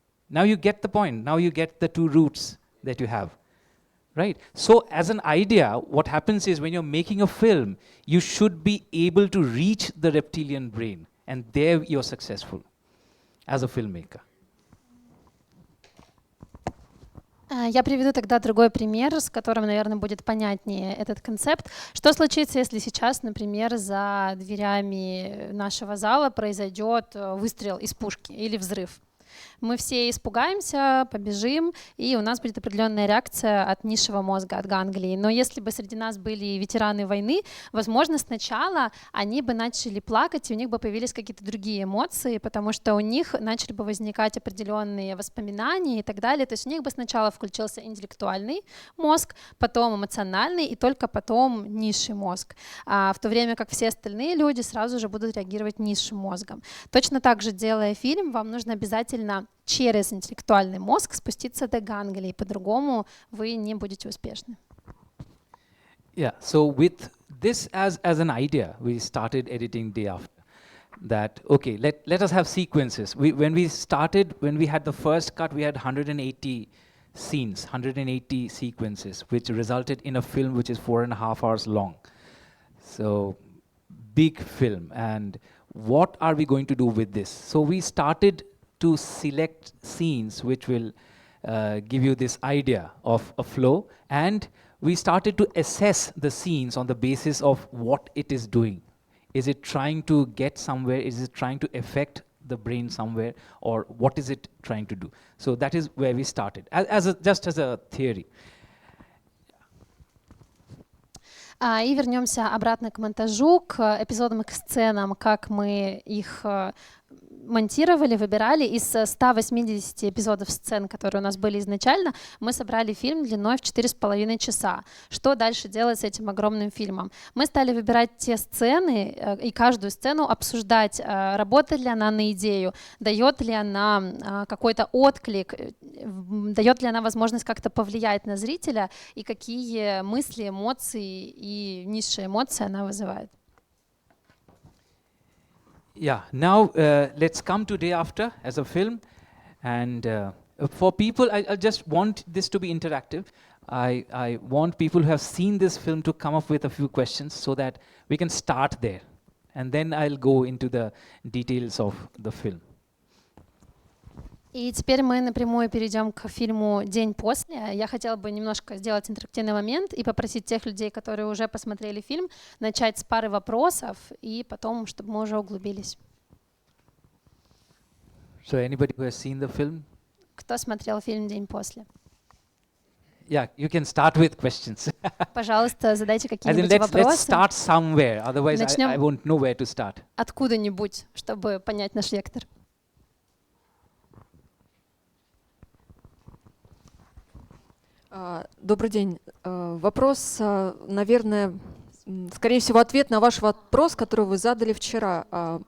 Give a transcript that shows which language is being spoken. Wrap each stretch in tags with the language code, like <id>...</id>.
<en>Now you get the point. Now you get the two roots that you have. Right? So as an idea, what happens is when you're making a film, you should be able to reach the reptilian brain. And there you're successful as a filmmaker.</en> <ru>Я приведу тогда другой пример, с которым, наверное, будет понятнее этот концепт. Что случится, если сейчас, например, за дверями нашего зала произойдет выстрел из пушки или взрыв? Мы все испугаемся, побежим, и у нас будет определенная реакция от низшего мозга, от ганглии. Но если бы среди нас были ветераны войны, возможно, сначала они бы начали плакать, и у них бы появились какие-то другие эмоции, потому что у них начали бы возникать определенные воспоминания и так далее. То есть у них бы сначала включился интеллектуальный мозг, потом эмоциональный, и только потом низший мозг. В то время как все остальные люди сразу же будут реагировать низшим мозгом. Точно так же, делая фильм, вам нужно обязательно через интеллектуальный мозг спуститься до ганглии, по-другому вы не будете успешны.</ru> <en>Yeah, so with this as an idea, we started editing day after. That, okay, let us have sequences. When we had the first cut, we had 180 scenes, 180 sequences, which resulted in a film which is 4.5 hours long. So, big film. And what are we going to do with this? So we started to select scenes which will give you this idea of a flow, and we started to assess the scenes on the basis of what it is doing. Is it trying to get somewhere? Is it trying to affect the brain somewhere? Or what is it trying to do? So that is where we started, just as a theory.</en> <ru>И вернемся обратно к монтажу, к эпизодам и к сценам, как мы их монтировали, выбирали. Из 180 эпизодов сцен, которые у нас были изначально, мы собрали фильм длиной в 4,5 часа. Что дальше делать с этим огромным фильмом? Мы стали выбирать те сцены и каждую сцену обсуждать, работает ли она на идею, дает ли она какой-то отклик, дает ли она возможность как-то повлиять на зрителя и какие мысли, эмоции и низшие эмоции она вызывает.</ru> <en>Yeah, now let's come to Day After as a film. And for people, I just want this to be interactive. I want people who have seen this film to come up with a few questions so that we can start there. And then I'll go into the details of the film.</en> <ru>И теперь мы напрямую перейдем к фильму «День, после». Я хотела бы немножко сделать интерактивный момент и попросить тех людей, которые уже посмотрели фильм, начать с пары вопросов и потом, чтобы мы уже углубились.</ru> <en>So anybody who has seen the film?</en> <ru>Кто смотрел фильм «День, после»?</ru> <en>Yeah, you can start with questions.</en> <ru>Пожалуйста, задайте</ru> <en>As in,</en> <ru>какие-нибудь</ru> <en>let's</en> <ru>вопросы.</ru> <en>start somewhere, otherwise</en> <ru>Начнем.</ru> <en>I won't know where to start.</en> <ru>Откуда-нибудь, чтобы понять наш вектор. Добрый день. Вопрос, наверное, скорее всего, ответ на ваш вопрос, который вы задали вчера.</ru>